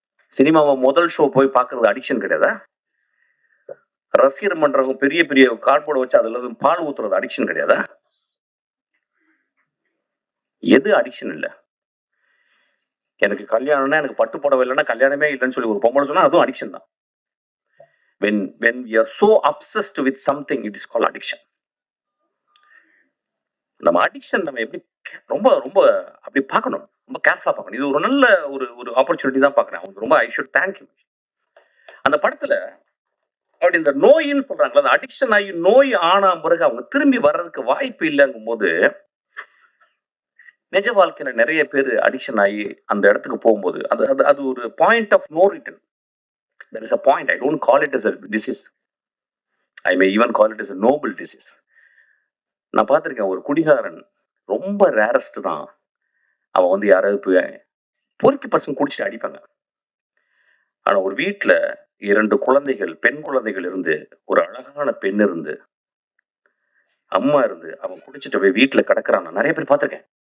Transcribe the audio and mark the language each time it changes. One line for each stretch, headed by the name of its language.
Tamil: சினிமாவை முதல் ஷோ போய் பார்க்கறது அடிக்ஷன் கிடையாதா? ரசிகர் மன்றவங்க பெரிய பெரிய கார்ட்போர்டு வச்சு அதுல பால் ஊத்துறது அடிக்ஷன் கிடையாதா? எது அடிக்ஷன் இல்ல? எனக்கு கல்யாணம்னா, எனக்கு பட்டு புடவை இல்லைன்னா கல்யாணமே இல்லைன்னு சொல்லி ஒரு பொம்பளை சொன்னா அதுவும் அடிக்ஷன் தான்.
English: when we are so obsessed with something, it is called addiction.
Tamil: நம்ம அடிக்ஷன் நம்ம எப்படி ரொம்ப ரொம்ப அப்படி பார்க்கணும், ரொம்ப கேர்ஃபுல்லா பார்க்கணும். இது ஒரு நல்ல ஒரு ஆப்பர்ச்சுனிட்டி தான் பார்க்குறேன். அவங்க ரொம்ப
English: I should thank you.
Tamil: அந்த படத்துல அப்படி இந்த நோயின்னு சொல்றாங்களா, அந்த அடிக்ஷன் ஆகி நோய் ஆனா பிறகு அவங்க திரும்பி வர்றதுக்கு வாய்ப்பு இல்லைங்கும் போது, நிஜ வாழ்க்கையில நிறைய பேர் அடிக்ஷன் ஆகி அந்த இடத்துக்கு போகும்போது அது ஒரு point of no return.
English: There is a point. I don't call it as a disease. I may even call it as a noble disease.
Tamil: நான் பார்த்திருக்கேன், ஒரு குடிகாரன் ரொம்ப ரேரஸ்ட் தான். அவன் வந்து யாராவது போய் பொறுக்கி பசங்க குடிச்சிட்டு அடிப்பாங்க. ஆனா ஒரு வீட்டுல 2 குழந்தைகள், பெண் குழந்தைகள் இருந்து, ஒரு அழகான பெண் இருந்து, அம்மா இருந்து, அவன் குடிச்சிட்டு போய் வீட்டுல கிடக்குறான். நான் நிறைய பேர் பார்த்திருக்கேன்.